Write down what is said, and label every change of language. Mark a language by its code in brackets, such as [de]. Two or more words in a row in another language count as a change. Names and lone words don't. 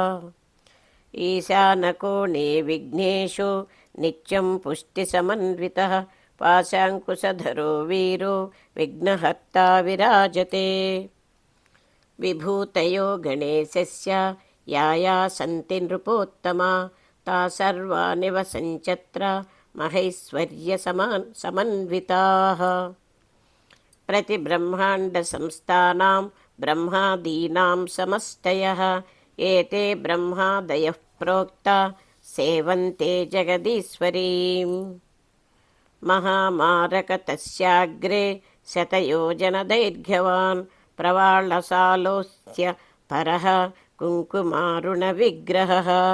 [sa] ఈశానకోణే విఘ్నేశో నిత్యం పుష్టిసమన్వితః పాశాంకుశధరో వీరో విఘ్నహర్తా విరాజతే. విభూతయో గణేశస్య యాయా సంతి నృపోత్తమా తా సర్వా నివసంచత్ర మహైశ్వర్యసమన్వితాః. प्रतिब्रह्माण्डसंस्थानां ब्रह्मादीनां समष्टयः एते ब्रह्मादयः प्रोक्ता सेवन्ते जगदीश्वरीम्. महामारकतस्याग्रे शतयोजनदैर्घ्यवान् प्रवाळसालोऽस्य परः कुङ्कुमारुणविग्रहः.